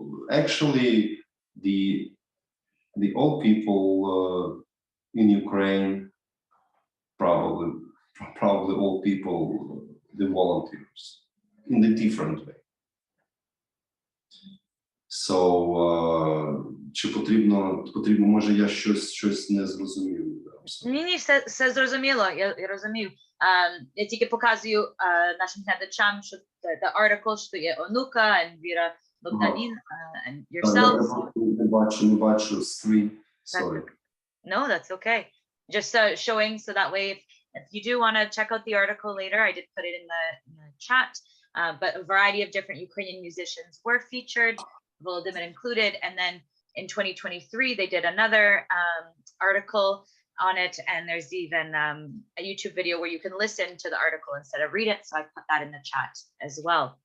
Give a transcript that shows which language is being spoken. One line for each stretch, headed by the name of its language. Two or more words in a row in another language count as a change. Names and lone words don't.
English: Actually, the old people in Ukraine, probably old people, the volunteers in a different way. So,
Ukrainian: чи потрібно, може я щось не зрозумів? Ні, все зрозуміло, я розумію. Я тільки показую нашим глядачам, що
English: the article,
Ukrainian: що є онука, and Віра Богданін,
English: and yourself.
Ukrainian: Не бачу
English: screen, sorry. No, that's okay. Just showing, so that way if you do want to check out the article later, I did put it in the chat, but a variety of different Ukrainian musicians were featured, Volodymyr included, and then in 2023 they did another article on it, and there's even a YouTube video where you can listen to the article instead of read it, so I put that in the chat as well.